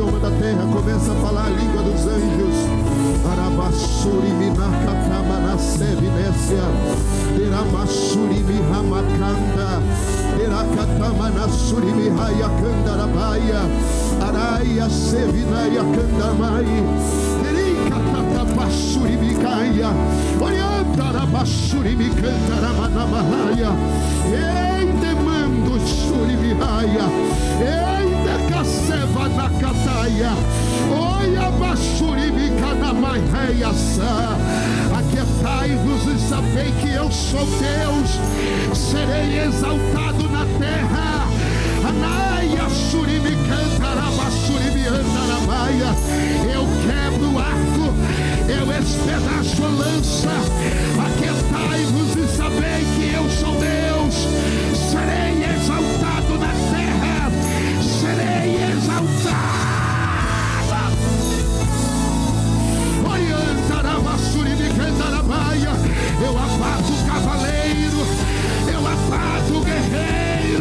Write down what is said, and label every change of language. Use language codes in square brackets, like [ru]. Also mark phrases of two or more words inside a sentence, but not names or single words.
[pt] terra, começa a falar a língua dos anjos. Arabassuri minakatama nasevinécia. Deramassuri mihamakanda. Derakatama nasuri mihayakandarabaia. Araia sevinaya kandamai. Derikatatabassuri mikaia. Oriantarabassuri mikandaramanamahaya. Ei, demando suri mihaya. Ei, decaceva na cataia. Oi, abassuri mikanamahayasa. Aquietai-vos e sabei que eu sou Deus. Serei exaltado na terra. Anaia surimi cantarabassurimi andaramaia. Eu quebro o arco, eu espedaço a lança. Aquietai-vos e sabei que eu sou Deus. Serei exaltado na terra. Serei exaltado. Eu abato o cavaleiro, eu abato o guerreiro.